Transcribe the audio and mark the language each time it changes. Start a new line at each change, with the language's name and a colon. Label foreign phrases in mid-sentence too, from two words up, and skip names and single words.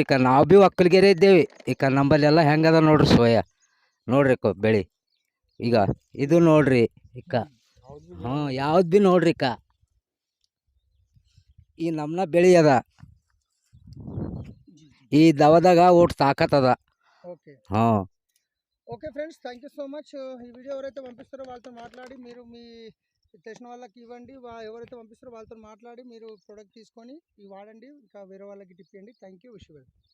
Kannada: ನಾವು ಭೀ ಒಕ್ಕಲ್ಗೆರೆ ಇದ್ದೇವೆ. ಈಗ ನಂಬಲ್ಲೆಲ್ಲ ಹೆಂಗದ ನೋಡ್ರಿ ಸೋಯಾ. ನೋಡ್ರಿ ಬೆಳೆ ಈಗ ಇದು ನೋಡ್ರಿ. ಈಗ ಯಾವ್ದು ಭೀ ನೋಡ್ರಿ. ಈ ನಮ್ನ ಬೆಳೆ ಅದ. ಈ ದವದಾಗ ಒಟ್ಟು ತಾಕತ್ತದ.
Telugu: ఓకే ಹಾಂ
English: Okay friends, thank you so much.
Telugu: ఈ వీడియో ఎవరైతే పంపిస్తారో వాళ్ళతో మాట్లాడి మీరు మీ తెలిసిన వాళ్ళకి ఇవ్వండి. ఎవరైతే పంపిస్తారో వాళ్ళతో మాట్లాడి మీరు ప్రోడక్ట్ తీసుకొని ఇవి వాడండి. ఇంకా వేరే వాళ్ళకి టిప్ ఇవ్వండి.
English: Thank you. Wish you well.